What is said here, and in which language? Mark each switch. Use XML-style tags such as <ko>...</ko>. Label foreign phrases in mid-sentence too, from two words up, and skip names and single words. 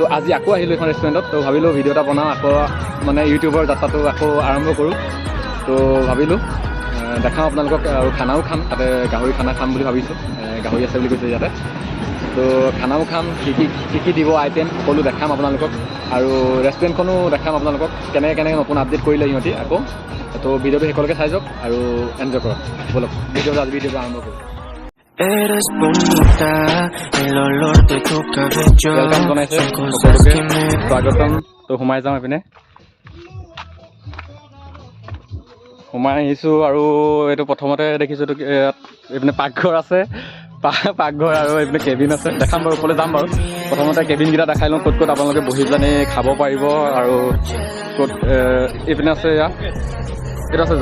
<as>আজি আকৌ আহিলোঁ এইখন ৰেষ্টুৰেণ্টত তো ভাবিলোঁ ভিডিঅ' এটা বনাওঁ আকৌ মানে ইউটিউবৰ যাত্ৰাটো আকৌ আৰম্ভ কৰোঁ তো ভাবিলোঁ দেখাওঁ আপোনালোকক আৰু খানাও খাম তাতে গাহৰি খানা খাম বুলি ভাবিছোঁ গাহৰি আছে বুলি কৈছে ইয়াতে তো খানাও খাম কি দিব আইটেম সকলো দেখাম আপোনালোকক আৰু ৰেষ্টুৰেণ্টখনো দেখাম আপোনালোকক কেনেকৈ নতুন আপডেট কৰিলে সিহঁতি আকৌ তো ভিডিঅ'টো শেষলৈকে চাই যাওক আৰু এনজয় কৰক বলক ভিডিঅ'টো আৰম্ভ কৰোঁ</as> <es>Eres bonita, el olor de tu cabello</es> <as>ৱেলকাম জনাইছে</as> <es>son cosas</es> <as>সকলোকে</as> <es>que me...</es> <as>স্বাগতম তো সোমাই যাওঁ এইপিনে সোমাই আহিছোঁ আৰু এইটো প্ৰথমতে দেখিছোঁ এইপিনে পাকঘৰ আছে পাকঘৰ আৰু এইপিনে কেবিন আছে দেখাম বাৰু ওপৰলৈ যাম বাৰু প্ৰথমতে কেবিনকেইটা দেখাই লওঁ ক'ত আপোনালোকে বহি পেলাই খাব পাৰিব আৰু ক'ত এইপিনে আছে এইটো আছে</as>